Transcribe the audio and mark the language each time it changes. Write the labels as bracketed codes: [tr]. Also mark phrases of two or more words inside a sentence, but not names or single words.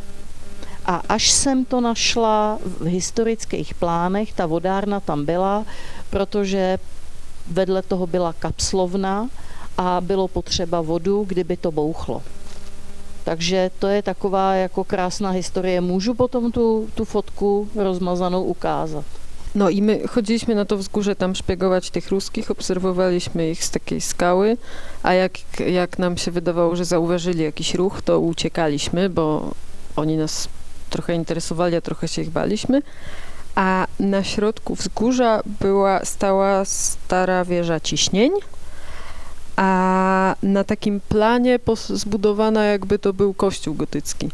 [cs] A až jsem to našla v historických plánech, ta vodárna tam byla, protože vedle toho byla kapslovna a bylo potřeba vodu, kdyby to bouchlo. Takže to je taková jako krásná historie. Můžu potom tu fotku rozmazanou ukázat? [pl] No i my chodziliśmy na to wzgórze tam szpiegować tych ruskich, obserwowaliśmy ich z takiej skały, a jak nam się wydawało, że zauważyli jakiś ruch, to uciekaliśmy, bo oni nas trochę interesowali, a trochę się ich baliśmy. A na środku wzgórza stała stara wieża ciśnień, a na takim planie zbudowana jakby to był kościół gotycki.